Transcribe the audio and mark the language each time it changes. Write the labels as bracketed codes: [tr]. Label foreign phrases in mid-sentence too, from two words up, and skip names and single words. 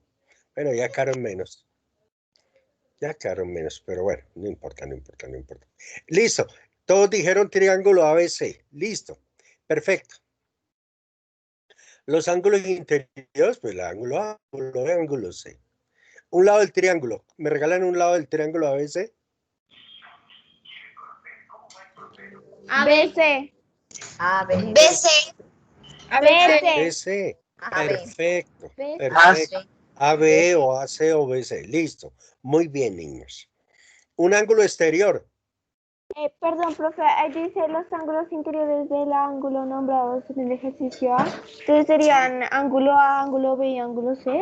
[es] Bueno, ya quedaron menos. Ya quedaron menos, pero bueno, no importa, no importa, no importa. Listo. Todos dijeron triángulo ABC. Listo. Perfecto. Los ángulos interiores, pues el ángulo A, ángulo B, ángulo C. Un lado del triángulo. ¿Me regalan un lado del triángulo ABC? BC. BC. BC. BC. AB. Perfecto. BC. Perfecto. AB o AC o BC. Listo. Muy bien, niños. Un ángulo exterior. Perdón, profe, ahí dice los ángulos interiores del ángulo nombrados en el ejercicio A. Entonces serían ángulo A, ángulo B y ángulo C.